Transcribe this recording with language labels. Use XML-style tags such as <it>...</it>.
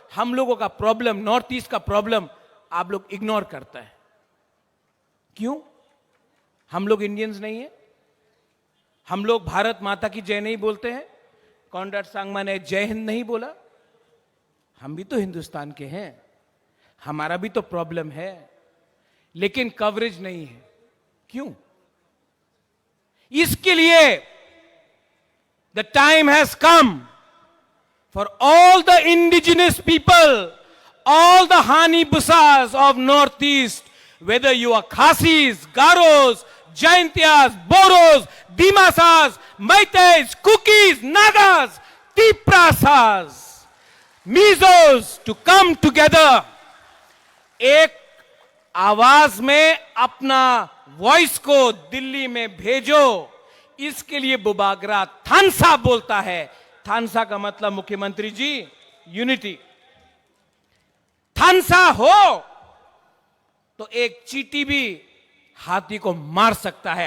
<hi>हम लोगों का प्रॉब्लम, नॉर्थ ईस्ट का प्रॉब्लम आप लोग इग्नोर करता है। क्यों? हम लोग इंडियंस नहीं है? हम लोग भारत माता की जय नहीं बोलते हैं? कॉनराड सांगमा ने जय हिंद नहीं बोला? हम भी तो हिंदुस्तान के हैं, हमारा भी तो प्रॉब्लम है, लेकिन कवरेज नहीं है। क्यों? इसके लिए</hi> <en>The time has come for all the indigenous people, all the Hanibusas of Northeast, whether you are Khasis, Garos, Jaintias, Boros, Dimasas, Maitais, Kukis, Nagas, Tiprasas, Mizos, to come together.</en> <hi>एक आवाज में अपना voice को दिल्ली में भेजो। इसके लिए बुबागरा थानसा बोलता है। थानसा का मतलब मुख्यमंत्री जी, यूनिटी। थानसा हो तो एक चींटी भी हाथी को मार सकता है।</hi>